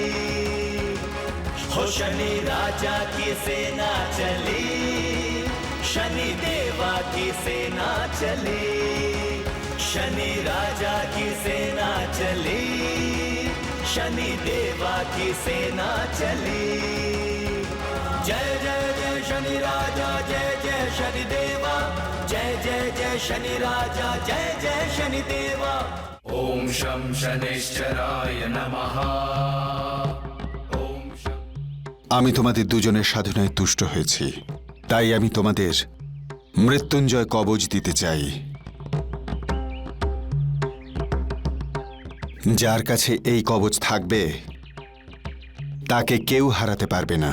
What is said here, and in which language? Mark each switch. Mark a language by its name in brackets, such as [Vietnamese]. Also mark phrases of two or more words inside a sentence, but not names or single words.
[Hindi] हो शनि राजा की सेना चली, शनि देवा की सेना चली, शनि राजा की सेना चली, शनि देवा की सेना चली। जय जय जय शनि राजा, जय जय शनि देवा, जय जय जय शनि राजा, जय जय शनि देवा। [Sanskrit] ओम शं शनैश्चराय नमः। ओम शं। [Bangla] আমি তোমাদের দুজনের সাধনায় তুষ্ট হয়েছি, তাই আমি তোমাদের মৃত্যুঞ্জয় কবচ দিতে চাই। যার কাছে এই কবচ থাকবে তাকে কেউ হারাতে পারবে না।